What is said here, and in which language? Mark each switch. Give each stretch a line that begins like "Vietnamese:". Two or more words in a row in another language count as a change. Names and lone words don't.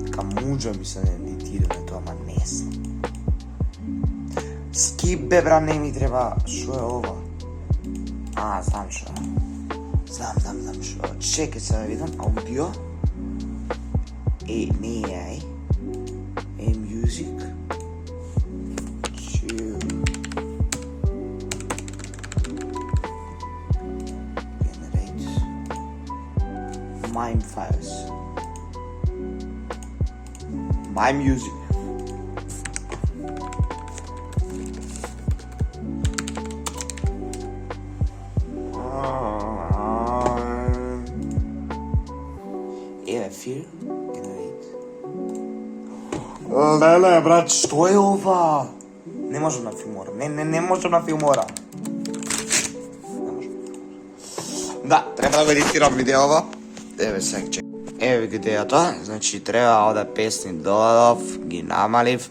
Macedonian: Дека муџа ми се едитираме тоа, ама не сум. Скип, бе, бра, не ми треба. Шо е ова? Знам шо. Знам шо. Чекай се да видам. Аудио. Не е.
English: Music. Generate. My files. My music. Feel. Generate.
Macedonian: Леле, брат, што е ова? Не можам на филмора. Не можам на филмора. Да, треба да го едитирам видеова. Еве сега чек. Еве видеото, значи треба овде песни додадов, ги намалив.